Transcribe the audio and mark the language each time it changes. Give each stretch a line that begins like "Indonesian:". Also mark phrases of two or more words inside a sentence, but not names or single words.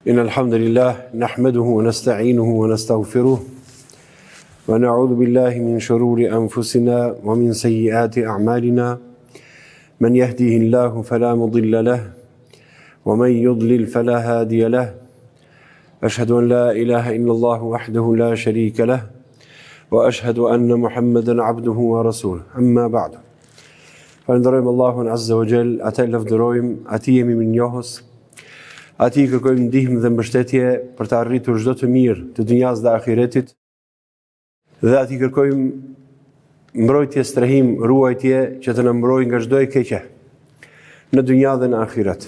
Arabic: إن الحمد لله نحمده ونستعينه ونستغفره ونعوذ بالله من شرور أنفسنا ومن سيئات أعمالنا من يهديه الله فلا مضل له ومن يضلل فلا هادي له أشهد أن لا إله إلا الله وحده لا شريك له وأشهد أن محمدا عبده ورسوله أما بعد
Albanian: فندرojmë Allahun
Arabic: عز وجل,
Albanian: atë lavdërojmë, atij jemi mirënjohës, atij kërkojmë ndihmë dhe mbështetje për të arritur çdo të mirë të dunjas dhe ahiretit, dhe atij kërkojmë mbrojtje, strehim, ruajtje që të na mbrojë nga çdo e keqe në dunja dhe në ahiret.